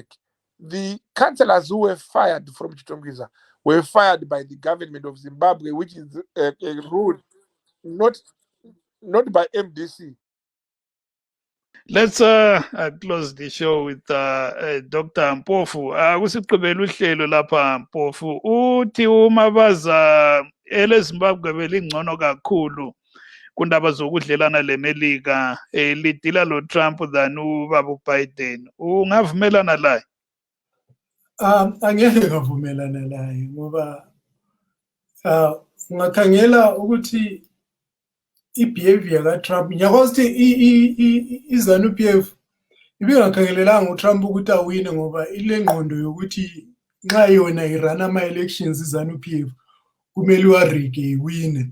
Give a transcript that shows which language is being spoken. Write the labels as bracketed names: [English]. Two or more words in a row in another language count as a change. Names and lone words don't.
[English] The councillors who were fired from Chitongwiza were fired by the government of Zimbabwe, which is a rule not by MDC. Let's close the show with Dr. Mpofu. [North Ndebele] Kusigqibela uhlelo lapha Mpofu. Uthi uMabaza eleZimbabwe belingcono kakhulu kundaba zokudlelana leMelika lidila lo Trump than ubaba Biden. Ungavumelana laye? Angeke ngavumelana laye ngoba ungakhangela ukuthi i-behavior kaTrump ngiyakwazi ukuthi iZANU-PF ibingakhangelelanga uTrump ukuthi awine ngoba ile ngqondo yokuthi nxa yona irun ama-elections iZANU-PF kumele iwarige iwine.